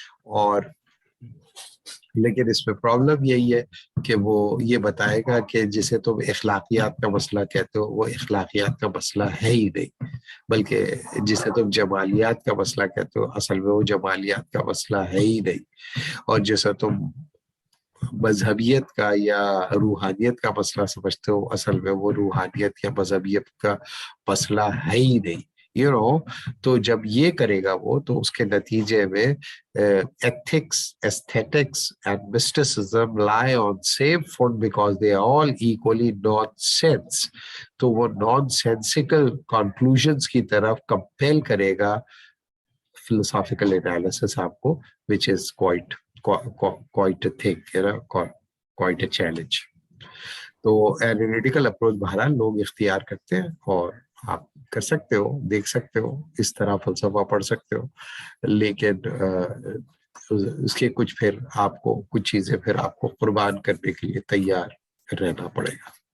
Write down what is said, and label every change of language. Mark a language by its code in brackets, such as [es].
[hi] और लेकिन इसमें प्रॉब्लम यही है कि वो ये बताएगा कि जिसे तुम इखलाकियात का मसला कहते हो वो इखलाकियात का मसला है ही नहीं, बल्कि जिसे तुम जमालियात का मसला कहते हो असल में वो जमालियात का मसला है ही नहीं, और जिसे तुम मजहबियत का या रूहानियत का मसला समझते हो असल में वो रूहानियत या मजहबियत का मसला है ही नहीं, यू नो। तो जब ये करेगा वो तो उसके नतीजे में [en] ethics, aesthetics and mysticism lie on same foot because they are all equally nonsense. [hi] तो वो [en] nonsensical conclusions [hi] की तरफ [en] compel [hi] करेगा [en] philosophical analysis [hi] आपको, [en] which is quite a thing, you know, quite a challenge. [hi] तो एनालिटिकल अप्रोच बहरहाल लोग इख्तियार करते हैं और आप कर सकते हो, देख सकते हो, इस तरह फलसफा पढ़ सकते हो, लेकिन उसके कुछ फिर आपको कुछ चीजें फिर आपको कुर्बान करने के लिए तैयार रहना पड़ेगा।